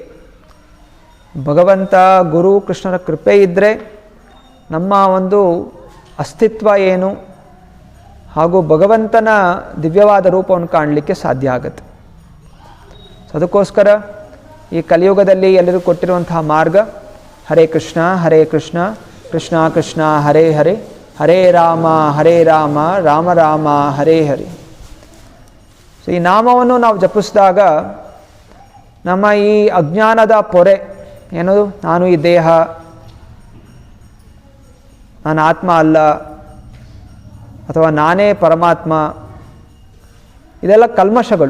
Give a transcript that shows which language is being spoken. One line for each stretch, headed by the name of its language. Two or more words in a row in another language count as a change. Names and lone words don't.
Kannada: ಭಗವಂತ ಗುರು ಕೃಷ್ಣರ ಕೃಪೆ ಇದ್ದರೆ ನಮ್ಮ ಒಂದು ಅಸ್ತಿತ್ವ ಏನು ಹಾಗೂ ಭಗವಂತನ ದಿವ್ಯವಾದ ರೂಪವನ್ನು ಕಾಣಲಿಕ್ಕೆ ಸಾಧ್ಯ ಆಗುತ್ತೆ. ಅದಕ್ಕೋಸ್ಕರ ಈ ಕಲಿಯುಗದಲ್ಲಿ ಎಲ್ಲರೂ ಕೊಟ್ಟಿರುವಂತಹ ಮಾರ್ಗ
Sanskrit: ಹರೇ ಕೃಷ್ಣ ಕೃಷ್ಣ ಕೃಷ್ಣ ಹರೇ ಹರೇ, ಹರೇ ರಾಮ ರಾಮ ರಾಮ ಹರೇ ಹರೇ.
Kannada: ಸೊ ಈ ನಾಮವನ್ನು ನಾವು ಜಪಿಸಿದಾಗ ನಮ್ಮ ಈ ಅಜ್ಞಾನದ ಪೊರೆ ಏನದು, ನಾನು ಈ ದೇಹ, ನಾನು ಆತ್ಮ ಅಲ್ಲ, ಅಥವಾ ನಾನೇ ಪರಮಾತ್ಮ, ಇದೆಲ್ಲ ಕಲ್ಮಶಗಳು.